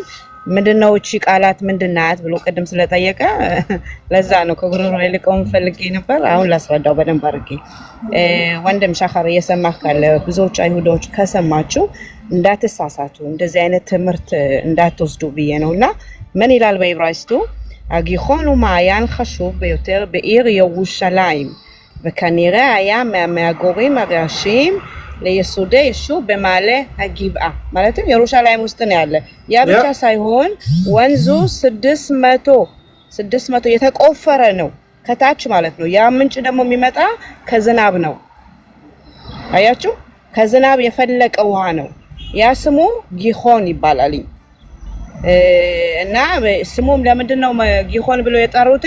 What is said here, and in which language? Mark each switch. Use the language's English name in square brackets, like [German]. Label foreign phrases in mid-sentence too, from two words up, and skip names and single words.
[Amharic] ምንድነው እቺ ቃላት ምንድናት ብሎ ቅድም ስለጠየቀ ለዛ ነው ከጉሮሮ ልቀውም ፈልጌ ነበር። አሁን ላስረዳው በደንብ አድርጌ። ወንድም ሻኻር እየሰማህ ካለ ብዙዎች አይሁዶች ከሰማችሁ እንዳትሳሳቱ፣ እንደዚህ አይነት ትምህርት እንዳትወስዱ ብዬ ነውና ምን ይላል በዕብራይስጡ? [Hebrew] הגיחון הוא מעיין חשוב ביותר בעיר ירושלים, וכנראה היה מהמגורים הראשיים ליסודי יישוב במעלה הגבעה. [Amharic] ማለትም ኢየሩሳሌም ውስጥ ነው ያለ። ያ ብቻ ሳይሆን ወንዙ 600 የተቆፈረ ነው ከታች ማለት ነው። ያ ምንጭ ደግሞ የሚመጣ ከዝናብ ነው። አያችሁ፣ ከዝናብ የፈለቀ ውሃ ነው። ያ ስሙ ጊሆን ይባላል። እና ስሙም ለምንድነው ጊሆን ብለው የጠሩትኝ?